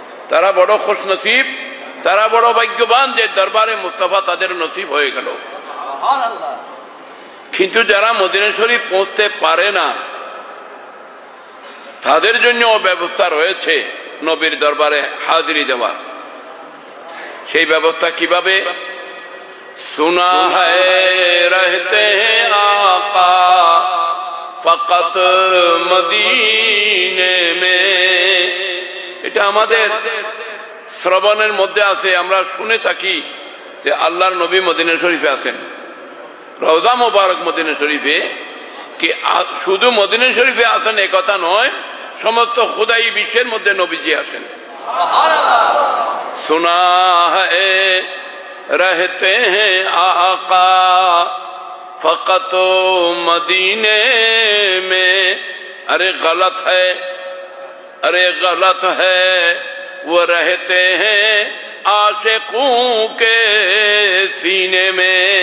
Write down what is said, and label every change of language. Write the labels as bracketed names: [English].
[Bangla] তারা বড় খুশনসিব, তারা বড় ভাগ্যবান যে দরবারে মুস্তাফা তাদের নসিব হয়ে গেল। কিন্তু যারা মদিনা শরীফ পৌঁছতে পারে না, তাদের জন্য ব্যবস্থা রয়েছে নবীর দরবারে হাজিরি দেওয়ার। সেই ব্যবস্থা কিভাবে? [Hindi] सुना है रहते हैं आका फकत मदीने में, [Bangla] এটা আমাদের শ্রবণের মধ্যে আছে। আমরা শুনে থাকি যে আল্লাহর নবী মদিনা শরীফে আছেন, রওজা মুবারক মদিনা শরীফে। কি শুধু মদিনা শরীফে আছেন এ কথা নয়, সমস্ত খুদাই বিশ্বের মধ্যে নবীজি আসেন। [Hindi] सुना है रहते हैं आका फकत मदीने में, अरे गलत है, अरे गलत है, वो रहते हैं आशिकों के सीने में।